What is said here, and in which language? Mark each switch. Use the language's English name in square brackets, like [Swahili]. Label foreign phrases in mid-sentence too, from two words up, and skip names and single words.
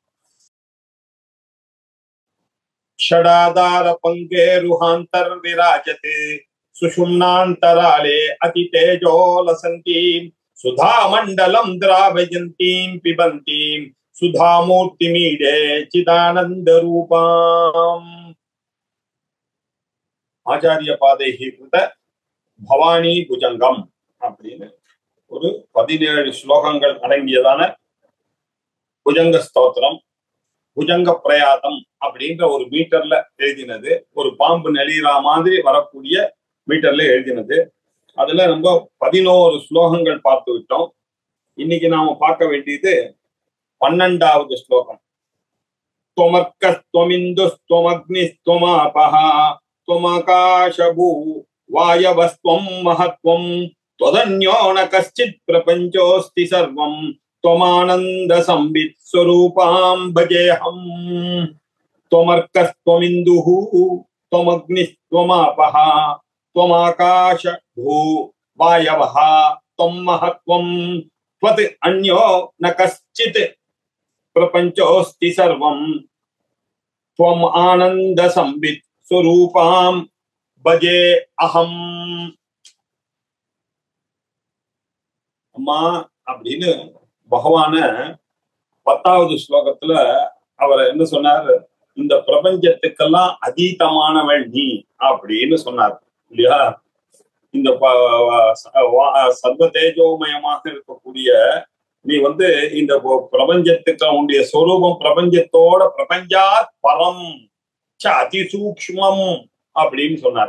[Sanskrit] षडाधारपङ्केरुहान्तर्विराजते सुषुम्नान्तराले अतितेजो लसन्तीं सुधामण्डलं द्रावयन्तीं पिबन्तीं सुधामूर्तिमीडे चिदानन्दरूपाम्। [Tamil] ஆச்சாரிய பாதைகி கிருத பவானி புஜங்கம் அப்படின்னு ஒரு 17 ஸ்லோகங்கள் அடங்கியதான புஜங்க ஸ்தோத்திரம். புஜங்க பிரயாதம் அப்படின்ற ஒரு மீட்டர்ல எழுதினது, ஒரு பாம்பு நெளிரா மாதிரி வரக்கூடிய மீட்டர்ல எழுதினது. அதுல நம்ம 11 ஸ்லோகங்கள் பார்த்து விட்டோம். இன்னைக்கு நாம பார்க்க வேண்டியது 12வது ஸ்லோகம். [Sanskrit] त्वमर्कस्त्वमिन्दु त्वमग्निस्त्वमापः त्वमाकाशभू वायवस्त्वं महत्त्वं त्वदन्यो न कश्चित् प्रपञ्चोऽस्ति सर्वं त्वमानन्द संवित् स्वरूपां भजेऽहं। त्वमर्कस्त्वमिन्दुः त्वमग्निस्त्वमापः त्वमाकाशभू वायवः त्वं महत्त्वं त्वत् अन्यो न कश्चित् प्रपञ्चोऽस्ति सर्वं त्वम् आनन्द संवित् स्वरूपां भजे अहम्। [Tamil] அம்மா அப்படின்னு பகவான 10வது ஸ்லோகத்துல அவர் என்ன சொன்னார்? இந்த பிரபஞ்சத்துக்கெல்லாம் அதீதமானவள் நீ அப்படின்னு சொன்னார் இல்லையா? இந்த சர்வ தேஜோமயமாக இருக்கக்கூடிய நீ இந்த பிரபஞ்சத்துக்கு உன்னுடைய சொரூபம் பிரபஞ்சத்தோட [Sanskrit] प्रपञ्चात् परम् अतिसूक्ष्मम् [Tamil] அப்படின்னு சொன்னார்.